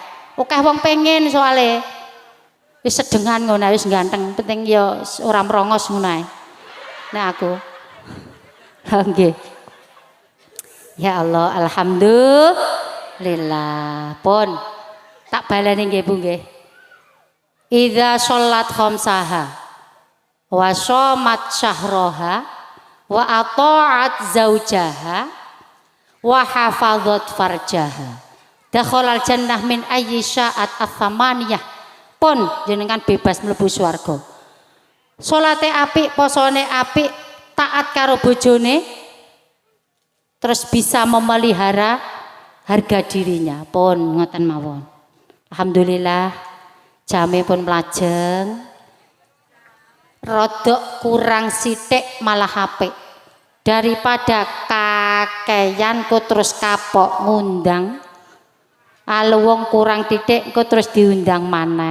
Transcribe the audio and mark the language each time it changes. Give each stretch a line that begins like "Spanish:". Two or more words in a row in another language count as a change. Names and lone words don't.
Javanese: Akeh wong pengen soalé wis sedengan ngono wis ganteng penting ya ora merongos ngono ae. Nek aku. Nggih.
Arabic: يا الله الحمد لله
Javanese: pun tak baleni nggih Bu nggih.
Arabic: إذا صلت خمسها وصامت شهرها وأطاعت زوجها وحفظت فرجها دخلت الجنة من أي شاءت الثمانية
Javanese: pun jenengan bebas mlebu swarga. Salate apik, posone apik, taat karo bojone,
Indonesian: terus bisa memelihara harga dirinya.
Javanese: Pun ngoten mawon. Alhamdulillah jame pun mlajeng. Rodok kurang sithik malah apik. Daripada kakeyan kok terus kapok ngundang. Kalau wong kurang titik kok terus diundang mana.